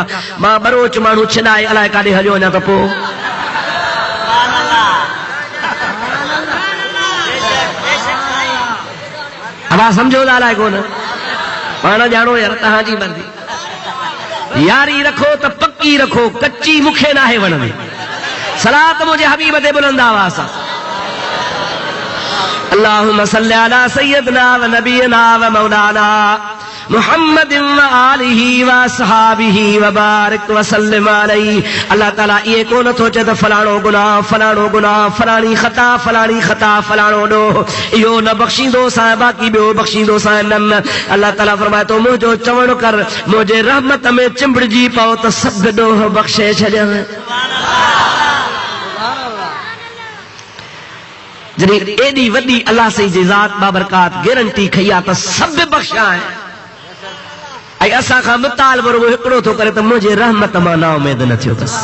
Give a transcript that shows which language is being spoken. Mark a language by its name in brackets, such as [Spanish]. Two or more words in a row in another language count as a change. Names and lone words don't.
[Sindhi] मां बरोच माण्हू छिनाए अलाए काॾे हलियो वञा त पोइ अवां सम्झो था अलाए कोन, पाण ॼाणो यार तव्हांजी मर्ज़ी। यारी रखो त पक्की रखो, कच्ची मूंखे नाहे वणंदी। सलात मुंहिंजे हबीब ते बुलंद आवाज़ सां [Arabic] اللهم صل على سيدنا ونبينا ومولانا محمد وآله وأصحابه وبارك وسلم عليه. [Sindhi] अल्लाह ताला ये को न सोचे त फलाणो गुनाह फलाणी खता फलाणो डो इहो न बख्शींदो सा बाकी ॿियो बख्शींदो सा न। अल्लाह ताला फरमाए तो मुंहिंजो चवण कर मुंहिंजे रहमत में चिंबड़जी पओ त सभु ॾोह बख़्शे छॾियव। जॾहिं एॾी वॾी अल्लाह सही जी ज़ात बाबरकात गारंटी खई आहे त सभु बख़्शा आहे ऐं असां खां मुतालबो रुगो हिकिड़ो थो करे त मुंहिंजे रहमत मां ना उमेद न थियो अथसि।